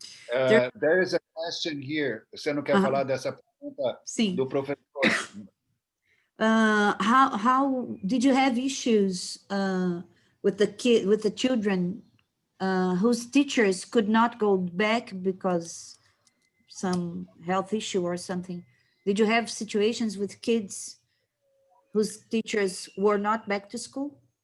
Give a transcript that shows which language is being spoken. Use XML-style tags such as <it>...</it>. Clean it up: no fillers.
<en>There is a question here.</en> <pt>Você não quer falar dessa pergunta do professor?</pt> <en>How did you have issues with the children whose teachers could not go back because some health issue or something? Did you have situations with kids whose teachers were not back to school?</en>